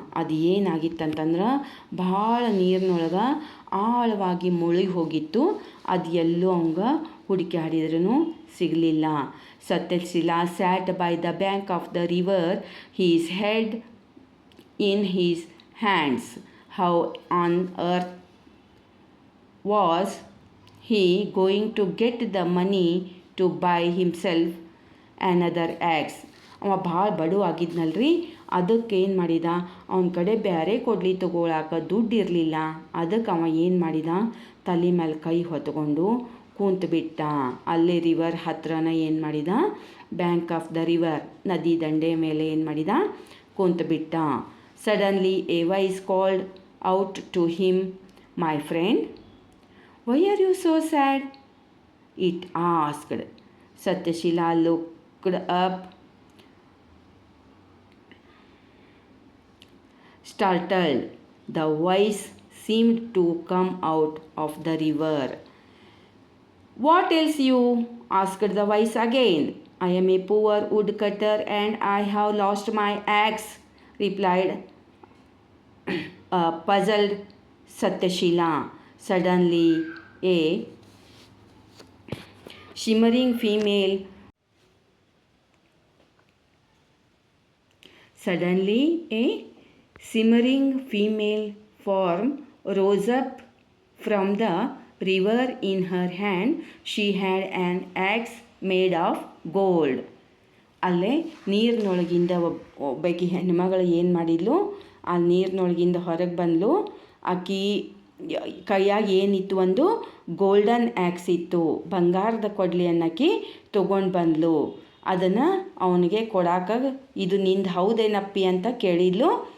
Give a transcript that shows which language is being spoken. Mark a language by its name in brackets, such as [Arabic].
[Kannada] ಅದು ಏನಾಗಿತ್ತಂತಂದ್ರೆ ಭಾಳ ನೀರಿನೊಳಗೆ ಆಳವಾಗಿ ಮುಳುಗಿ ಹೋಗಿತ್ತು. ಅದು ಎಲ್ಲೂ ಅವಂಗೆ ಹುಡುಕಾಡಿದ್ರೂ ಸಿಗಲಿಲ್ಲ. [English] Satyashila sat by the bank of the river, his head in his hands. How on earth was he going to get the money to buy himself another axe? [Kannada] ಅವ ಭಾಳ ಬಡು ಆಗಿದ್ನಲ್ರಿ. ಅದಕ್ಕೆ ಏನು ಮಾಡಿದ, ಅವನ ಕಡೆ ಬೇರೆ ಕೊಡ್ಲಿ ತೊಗೊಳಕ್ಕೆ ದುಡ್ಡು ಇರಲಿಲ್ಲ. ಅದಕ್ಕೆ ಅವ ಏನು ಮಾಡಿದ, ತಲೆ ಮೇಲೆ ಕೈ ಹೊತ್ಕೊಂಡು ಕೂತ್ಬಿಟ್ಟ. ಅಲ್ಲೇ ರಿವರ್ ಹತ್ರನ ಏನು ಮಾಡಿದ, [English] bank of the river, [Kannada] ನದಿ ದಂಡೆ ಮೇಲೆ ಏನು ಮಾಡಿದ, ಕೂತ್ಬಿಟ್ಟ. [English] Suddenly a voice called out to him, my friend, Why are you so sad? It asked. Satyashila looked up, startled. The voice seemed to come out of the river. What else you? Asked the voice again. I am a poor woodcutter and I have lost my axe, replied a puzzled Satyashila. Suddenly, a shimmering female Suddenly, a simmering female form rose up from the river. In her hand, she had an axe made of gold. [Kannada] ಅಲ್ಲೇ ನೀರಿನೊಳಗಿಂದ ಒಬ್ಬಾಕಿ ಹೆಣ್ಮಗಳು ಏನು ಮಾಡಿದ್ಲು, ಆ ನೀರಿನೊಳಗಿಂದ ಹೊರಗೆ ಬಂದಳು. ಆಕಿ ಕೈಯಾಗ ಏನಿತ್ತು, ಒಂದು ಗೋಲ್ಡನ್ ಆ್ಯಕ್ಸ್ ಇತ್ತು, ಬಂಗಾರದ ಕೊಡ್ಲಿಯನ್ನಾಕಿ ತೊಗೊಂಡು ಬಂದಳು. ಅದನ್ನು ಅವನಿಗೆ ಕೊಡಾಕ, ಇದು ನಿಂದು ಹೌದೇನಪ್ಪಿ ಅಂತ ಕೇಳಿದ್ಲು.